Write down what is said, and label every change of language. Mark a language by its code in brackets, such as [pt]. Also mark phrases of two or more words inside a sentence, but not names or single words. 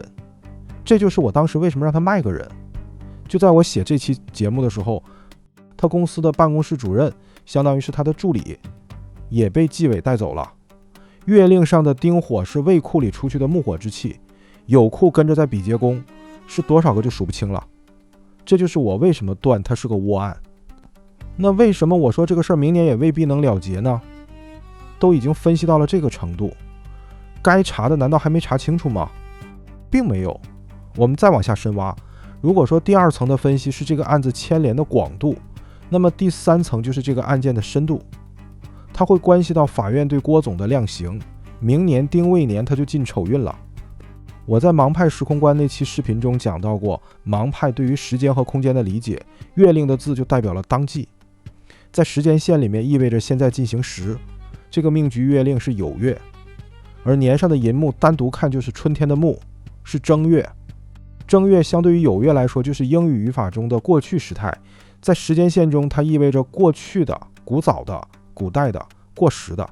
[zh] 這就是我當時為什麼讓他賣個人。就在我寫這期節目的時候，他公司的辦公室主任，相當於是他的助理，也被紀委帶走了。月令上的丁火是未庫裡出去的木火之氣，酉庫跟着在比劫宮，是多少個就數不清了。這就是我為什麼斷它是個窩案。那為什麼我說這個事兒明年也未必能了結呢？都已經分析到了這個程度，該查的難道還沒查清楚嗎？並沒有。我們再往下深挖，如果說第2層的分析是這個案子牽連的廣度，那麼第3層就是這個案件的深度，它會關係到法院對郭總的量刑。明年丁未年他就進丑運了。我在盲派時空觀那期視頻中講到過，盲派對於時間和空間的理解，月令的字就代表了當季，在時間線裡面意味着現在进行时，這個命局月令是酉月，而年上的寅木單獨看就是春天的木，是正月。正月相对於酉月來說，就是英語語法中的過去時態，在時間線中它意味着過去的、古早的、古代的、過時的。